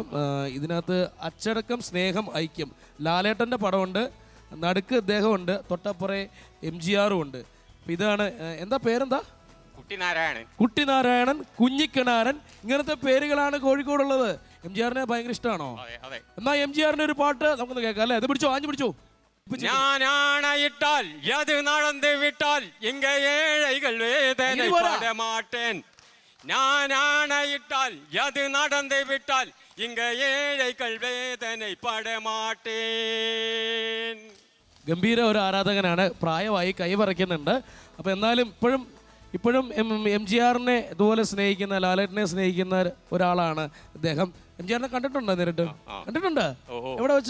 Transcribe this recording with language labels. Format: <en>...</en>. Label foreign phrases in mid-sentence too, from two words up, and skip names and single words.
<ml>ഇതിനകത്ത് അച്ചടക്കം, സ്നേഹം, ഐക്യം, ലാലേട്ടന്റെ പടമുണ്ട്, നടുക്ക് ഇദ്ദേഹമുണ്ട്, തൊട്ടപ്പുറേ MGR ഉണ്ട്. അപ്പം ഇതാണ്, എന്താ പേരെന്താ? കുട്ടിനാരായണൻ, കുഞ്ഞിക്കിണാരൻ, ഇങ്ങനത്തെ പേരുകളാണ് കോഴിക്കോടുള്ളത്. MGR-നെ ഭയങ്കര ഇഷ്ടമാണോ? എന്നാ MGR-ന്റെ ഒരു പാട്ട് നമുക്കൊന്ന് കേൾക്കാം അല്ലേ? അത് പിടിച്ചോ, ആഞ്ഞു പിടിച്ചോ.</ml> <ta>ஞானாயிட்டால் எது நடந்து விட்டால் இங்க ஏழைகள் வேதனை பட மாட்டேன். ஞானாயிட்டால் எது நடந்து விட்டால் இங்க ஏழைகள் வேதனை பட മാട്ടേൻ.</ta> <ml>ഗംഭീര ഒരു ആരാധകനാണ്, പ്രായമായി കൈവറയ്ക്കുന്നുണ്ട്. അപ്പോൾ എന്നാലും ഇപ്പോഴും MGR-നെ ഇതുപോലെ സ്നേഹിക്കുന്ന, ലാലേട്ടനെ സ്നേഹിക്കുന്ന ഒരാളാണ് ഇദ്ദേഹം. MGR-നെ കണ്ടിട്ടുണ്ടോ? നേരിട്ട് കണ്ടിട്ടുണ്ട്? എവിടെ വെച്ച്?</ml>